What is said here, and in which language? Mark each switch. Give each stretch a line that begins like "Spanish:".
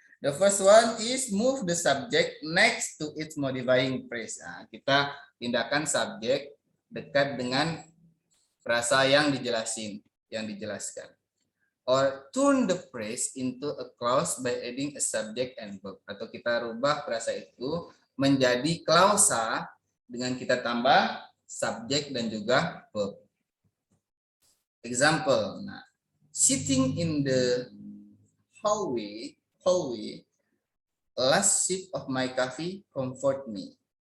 English: The first one is move the subject next to its modifying phrase.
Indonesian: Kita pindahkan subjek dekat dengan frasa yang dijelaskan.
English: Or turn the phrase into a clause by adding a subject and verb.
Indonesian: Atau kita rubah frasa itu menjadi klausa dengan kita tambah subjek dan juga verb.
English: Example, sitting in the hallway, last sip of my coffee comfort me.